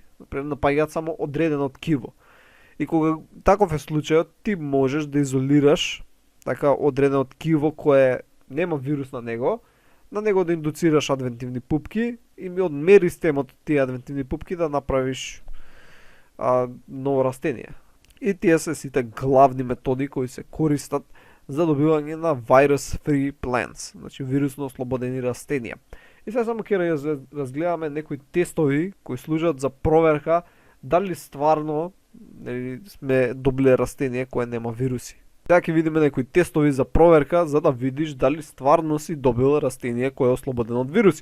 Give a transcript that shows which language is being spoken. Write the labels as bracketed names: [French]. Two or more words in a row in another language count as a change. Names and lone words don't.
[Macedonian] Например, напаѓаат само одредено ткиво. И кога таков е случајот, ти можеш да изолираш така одредено ткиво кое нема вирус на него да индуцираш адвентивни пупки и ми одмери системот тие адвентивни пупки да направиш ново растение. И тие се сите главни методи кои се користат за добивање на [English] virus-free plants, [Macedonian] значи вирусно ослободени растенија. И сега само ќе разгледаме некои тестови кои служат за проверка дали стварно сме добиле растение кое нема вируси. Сега ќе видиме некои тестови за проверка за да видиш дали стварно си добил растение кое е ослободено од вируси.